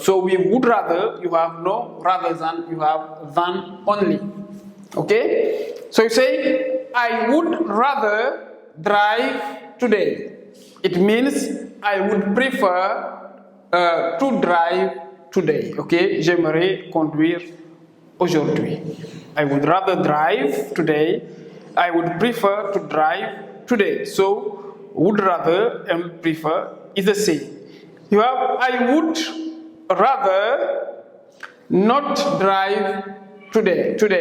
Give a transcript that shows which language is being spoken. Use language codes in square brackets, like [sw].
[en] So with would rather you have no rather than, you have than only. Okay? So you say I would rather drive today. It means I would prefer to drive today. Okay? [fr] J'aimerais conduire aujourd'hui. [en] I would rather drive today. I would prefer to drive today. So would rather and prefer is the same. You have I would rather not drive today.